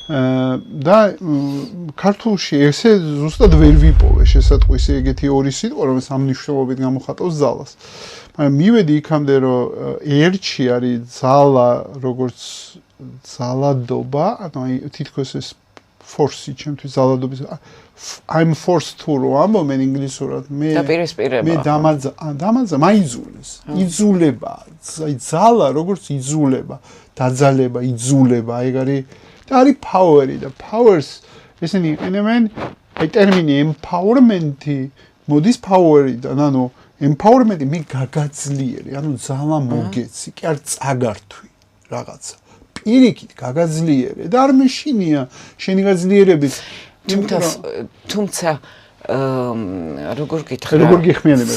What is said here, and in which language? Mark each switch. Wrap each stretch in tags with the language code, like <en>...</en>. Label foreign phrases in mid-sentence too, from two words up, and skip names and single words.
<ka>და ქართულში ესე ზუსტად ვერ ვიპოვე შესატყვისი ეგეთი ორი სიტყვა, რომელიც ამ მნიშვნელობით გამოხატავს ძალას. მაგრამ მივედი იქამდე, რომ ერთში არის ძალა, როგორც ძალადობა, ანუ თითქოს ეს force-ი ჩემთვის ძალადობის I'm</ka> <en>forced to</en> <ka>რო ამბობენ ინგლისურად მე დამაძა მაიძულეს იძულება აი ძალა როგორც იძულება დაძალება იძულება ეგ არის და არის power-ი და powers ესენი იყენებენ აი ტერმინი empowerment-ი მოდის power-იდან ანუ empowerment-ი მე გაგაძლიერე ანუ ძალა მოგეცი კი არ წაგართვი რაღაცა პირიქით გაგაძლიერე და არ მეშინია შენი გაძლიერებით თუმცა როგორ გიხმიანებთ</ka>